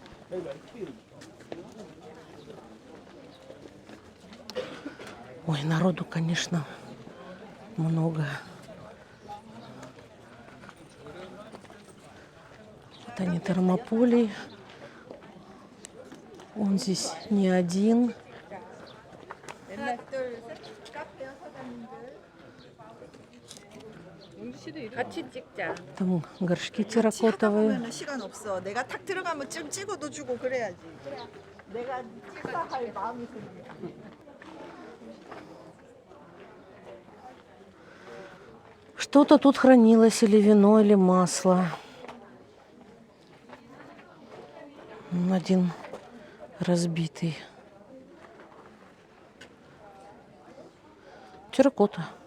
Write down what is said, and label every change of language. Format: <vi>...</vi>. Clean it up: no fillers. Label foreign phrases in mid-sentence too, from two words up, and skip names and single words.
<ru>Ой, народу, конечно, много. Вот они, Термополий. Он здесь не один.</ru> <ko>같이 찍자.</ko> <ru>Там горшки терракотовые.</ru> <ko>하다 시간 없어. 내가 탁 들어가면 좀 찍어도 주고 그래야지. 내가 찍어야 할 마음이 생겨.</ko> <ru>Что-то тут хранилось, или вино, или масло. Один разбитый. Терракота.</ru>